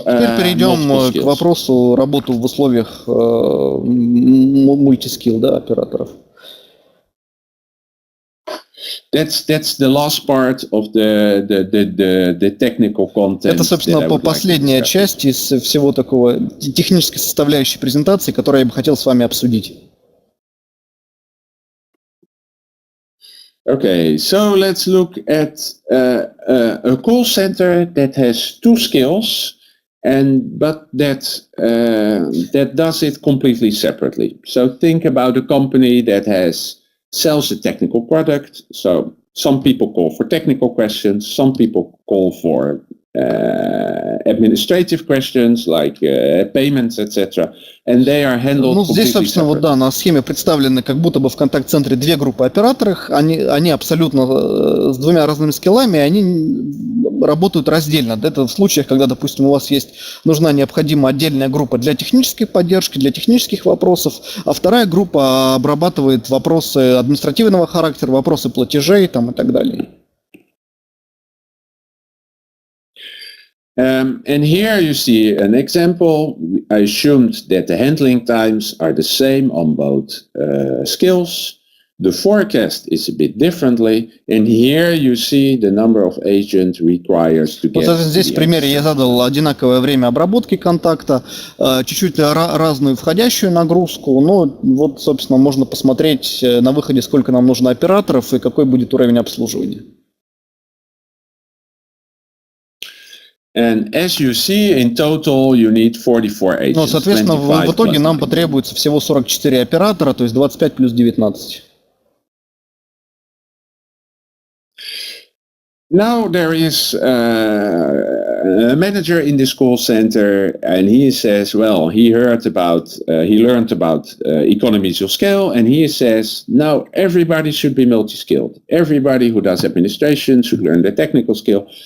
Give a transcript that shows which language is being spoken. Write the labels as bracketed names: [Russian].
[Russian] Теперь перейдем к вопросу работы в условиях мультискилл, да, операторов. [English] That's the last part of the technical content. [Russian] Это, собственно, последняя часть из всего такого технической составляющей презентации, которую я бы хотел с вами обсудить. [English] Okay, so let's look at a call center that has two skills, but that does it completely separately. So think about a company that sells a technical product. So some people call for technical questions, some people call for administrative questions like payments, etc. And they are handled completely [Russian] здесь, собственно, вот да, на схеме представлены как будто бы в контакт-центре две группы операторов. Они абсолютно с двумя разными скиллами, они работают раздельно. Это в случаях, когда, допустим, у вас нужна необходима отдельная группа для технической поддержки, для технических вопросов, а вторая группа обрабатывает вопросы административного характера, вопросы платежей там, и так далее. [English] And here you see an example. I assumed that the handling times are the same on both skills. The forecast is a bit differently, and here you see the number of agents required to get. [Russian] Вот здесь в примере я задал одинаковое время обработки контакта, чуть-чуть разную входящую нагрузку, но вот, собственно, можно посмотреть на выходе, сколько нам нужно операторов и какой будет уровень обслуживания. [English] And as you see, in total, you need 44 agents. [Russian] Ну, соответственно, в итоге нам потребуется всего 44 оператора, то есть 25 плюс 19. [English] Now there is a manager in this call center, and he says, well, he learned about economies of scale, and he says, now everybody should be multi-skilled. Everybody who does administration should learn the technical skill.